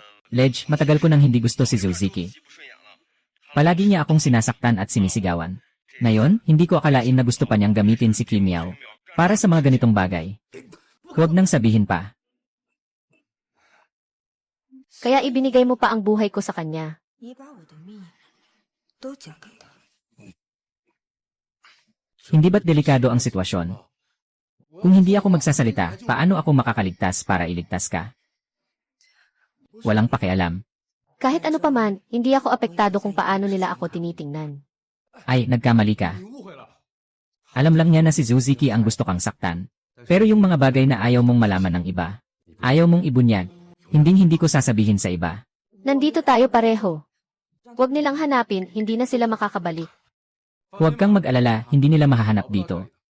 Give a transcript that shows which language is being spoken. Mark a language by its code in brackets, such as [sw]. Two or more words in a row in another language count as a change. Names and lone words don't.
[tl] Ledge, matagal ko nang hindi gusto si Zuzuki. Palagi niya akong sinasaktan at sinisigawan. Ngayon, hindi ko akalain na gusto pa niyang gamitin si Kim Yao para sa mga ganitong bagay. Huwag nang sabihin pa. Kaya ibinigay mo pa ang buhay ko sa kanya. [zh] 你把我的命都交给他。 [tl] Hindi ba't delikado ang sitwasyon? Kung hindi ako magsasalita, paano ako makakaligtas para iligtas ka? Walang pakialam. Kahit ano pa man, hindi ako apektado kung paano nila ako tinitingnan. Ay, nagkamali ka. [zh] 你误会了。 [tl] Alam lang niya na si Zuzuki ang gusto kang saktan. Pero yung mga bagay na ayaw mong malaman ng iba, ayaw mong ibunyag, hindi ko sasabihin sa iba. Nandito tayo pareho. Huwag nilang hanapin, hindi na sila makakabalik. Huwag kang mag-alala, hindi nila mahahanap dito.